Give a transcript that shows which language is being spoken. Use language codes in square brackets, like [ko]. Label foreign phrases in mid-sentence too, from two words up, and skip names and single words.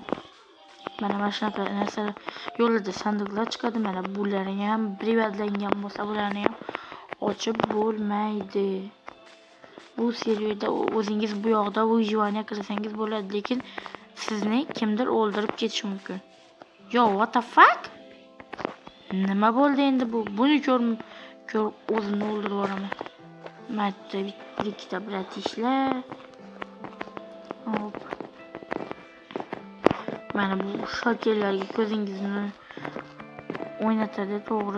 [uz] Mana shunaqa narsalar yo'lida sandiqlar chiqadi. Mana bularni ham privatlangan bo'lsa, bularni ham ochib bo'lmaydi. Bu serverda o'zingiz bu yoqda выживание qilsangiz bo'ladi, lekin sizni kimdir o'ldirib ketishi mumkin. [en] Yo, what the fuck? [uz] Nima bo'ldi endi bu? Buni ko'rib o'zimni o'ldirib yuboraman. Mayda ikkita bratishlar. Hop. Mana bu shakellarga ko'zingizni o'ynatadi, to'g'ri.